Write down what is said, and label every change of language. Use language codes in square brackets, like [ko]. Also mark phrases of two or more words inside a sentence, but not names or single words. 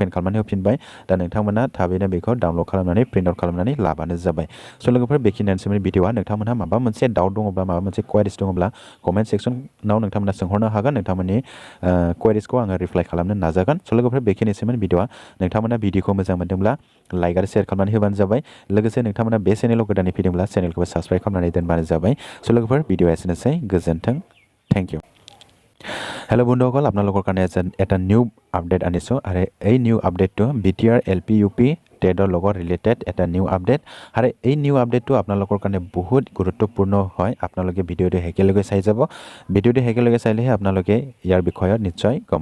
[brx] खालामनानै होफिनबाय दा नोंथांमोना थाबैनो बेखौ डाउनलड खालामनानै [en] print out [brx] खालामनानै लाबानो जाबाय स' लोगोफोर बेखिनियानोसैमोन भिडिअआ नोंथांमोनहा माबा मोनसे डाउट दङब्ला माबा मोनसे क्वेरिस दङब्ला कमेन्ट सेक्सनाव नोंथांमोना सोंहरनो हागोन नोंथांमोननि क्वेरिसखौ आङो रिप्लाइ खालामनो नाजागोन स' लोगोफोर बेखिनिसैमोन भिडिअआ नोंथांमोना भिडिअखौ मोजां मोनदोंब्ला लाइक आरो शेयार खालामनानै होबानो जाबाय लोगोसे नोंथांमोना बे चेनेलाव गोदानै फैदोंब्ला चेनेलखौबो साबस्क्राइब खालामनानै दोनबानो जाबाय स' लोगोफोर भिडिअआ एसेनोसै गोजोन्थों [en] thank you [as] हेलो বন্ধুসকল আপোনালোকৰ কাৰণে এটা [en] new update [as] আনিছোঁ আৰু এই [en] new updateটো [as] BTR LP UP টেটৰ লগত ৰিলেটেড এটা [en] new update [as] আৰু এই [en] new updateটো [as] আপোনালোকৰ কাৰণে বহুত গুৰুত্বপূৰ্ণ হয় আপোনালোকে ভিডিঅ'টো শেষলৈকে চাই যাব ভিডিঅ'টো শেষলৈকে চাইলেহে আপোনালোকে ইয়াৰ বিষয়ত নিশ্চয় গম